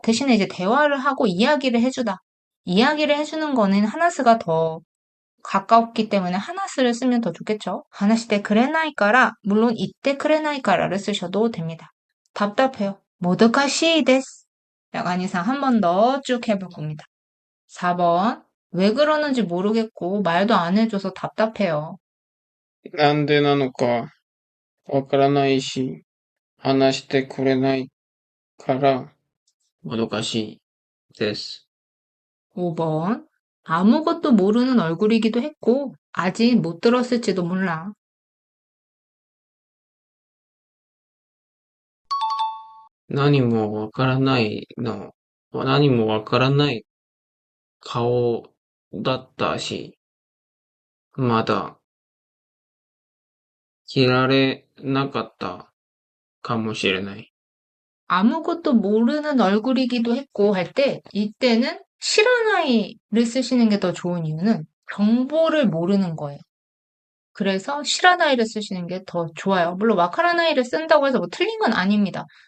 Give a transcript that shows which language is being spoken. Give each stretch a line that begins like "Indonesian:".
Korean: 대신에 이제 대화를 하고 이야기를 해주다. 이야기를 해주는 거는 하나스가 더 가깝기 때문에 하나스를 쓰면 더 좋겠죠. 하나시대 그레나이까라 물론 이때 그레나이까라를 쓰셔도 됩니다. 답답해요. 모두카시 데스. 약간 이상 한 번 더 쭉 해볼 겁니다. 4번. 왜 그러는지 모르겠고 말도 안 해줘서 답답해요.
Japanese: なんでなのかわからないし、話してくれないからもどかしいです。 5번.
Korean: 아무것도 모르는 얼굴이기도 했고 아직 못 들었을지도 몰라.
Japanese: 何もわからないの、何もわからない顔だったし、まだ着られなかったかもしれない。
Korean: 아무것도 모르는 얼굴이기도 했고 할 때 이때는 시라나이를 쓰시는 게 더 좋은 이유는 정보를 모르는 거예요. 그래서 시라나이를 쓰시는 게 더 좋아요. 물론 와카라나이를 쓴다고 해서 뭐 틀린 건 아닙니다.